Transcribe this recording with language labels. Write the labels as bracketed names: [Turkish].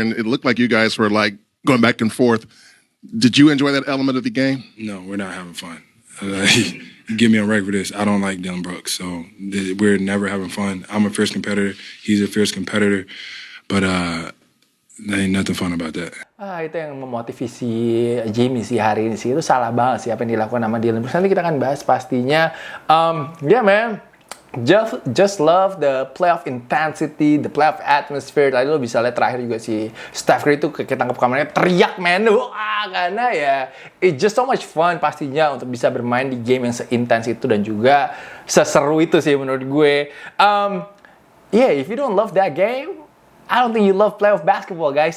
[English] And it looked like you guys were like going back and forth. Did you enjoy that element of the game? No, we're not having fun. Give me a break for this. I don't like Dillon Brooks. So we're never having fun. I'm a fierce competitor. He's a fierce competitor. But there ain't nothing fun about that. [Indonesian] Itu yang memotivasi Jimmy sih hari ini sih. Itu salah banget sih apa yang dilakukan sama Dillon Brooks. Nanti kita akan bahas pastinya. [English] Yeah man, just love the playoff intensity, the playoff atmosphere. [Indonesian] Tadi lo bisa lihat terakhir juga si Steph Curry itu ketangkep kameranya teriak man. Karena ya [English] it's just so much fun [Indonesian] pastinya untuk bisa bermain di game yang seintens itu dan juga seseru itu sih menurut gue. [English] Yeah, if you don't love that game, I don't think you love playoff basketball, guys.